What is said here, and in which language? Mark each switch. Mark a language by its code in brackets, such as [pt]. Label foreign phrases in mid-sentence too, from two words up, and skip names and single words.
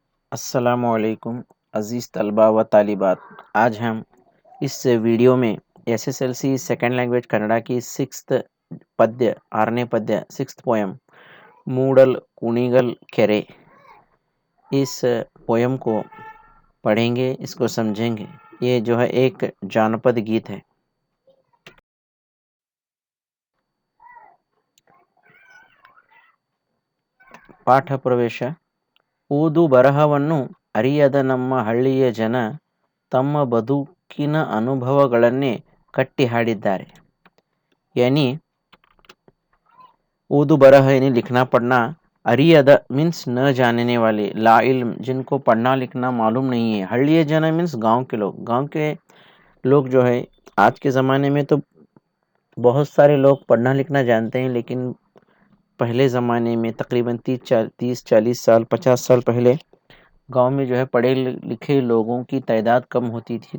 [ur] السلام علیکم عزیز طلبہ و طالبات۔ آج ہم اس ویڈیو میں ایس ایس ایل سی [en] second language [ur] کنڑا کی سکستھ پدیہ [kn] ಆರನೇ ಪದ್ಯ [en] sixth poem [ur] موڈل کنیگل کیرے، اس پوئم کو پڑھیں گے، اس کو سمجھیں گے. یہ جو ہے ایک جانپد گیت ہے. [kn] ಪಾಠ ಪ್ರವೇಶ. ಓದು ಬರಹವನ್ನು ಅರಿಯದ ನಮ್ಮ ಹಳ್ಳಿಯ ಜನ ತಮ್ಮ ಬದುಕಿನ ಅನುಭವಗಳನ್ನೇ ಕಟ್ಟಿ ಹಾಡಿದ್ದಾರೆ. [ur] یعنی [kn] ಓದು ಬರಹ [ur] یعنی لکھنا پڑھنا، اریَد مینز نہ جاننے والے، لا علم جن کو پڑھنا لکھنا معلوم نہیں ہے, [kn] ಹಳ್ಳಿಯ ಜನ [ur] مینز گاؤں کے لوگ. گاؤں کے لوگ جو ہے آج کے زمانے میں تو بہت سارے لوگ پڑھنا لکھنا جانتے ہیں، لیکن پہلے زمانے میں تقریباً 30 40 سال 50 سال پہلے گاؤں میں جو ہے پڑھے لکھے لوگوں کی تعداد کم ہوتی تھی.